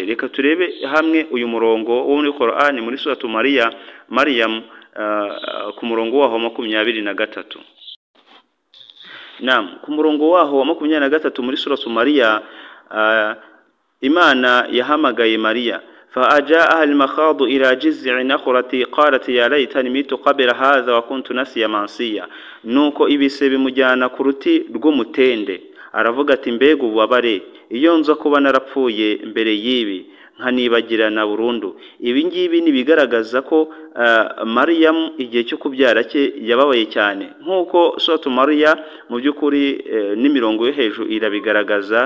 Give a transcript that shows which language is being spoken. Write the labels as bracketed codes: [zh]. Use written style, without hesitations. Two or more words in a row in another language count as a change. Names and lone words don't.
[rw] Reka turebe hamwe uyu murongo wo muri Korani muri suratu Maryam ku murongo waho wa 23. Ku murongo waho wa 23 muri suratu Maryam, Imana yahamagaye Mariya, [ar] فأجاءها المخاض إلى جذع نخلة قالت يا ليتني مت قبل هذا وكنت نسيا منسيا. [rw] Nuko ibise bimujyana ku ruti rw'umutende, aravuga ati mbega ububabare iyo nza kuba narapfuye mbere y'ibi nkanibagirana burundu. Ibi ngibi ni bigaragaza ko Mariyamu igihe cyo kubyara cye yababaye cyane, nk'uko suratu Maryam mu by'ukuri n'imirongo yo hejuru irabigaragaza.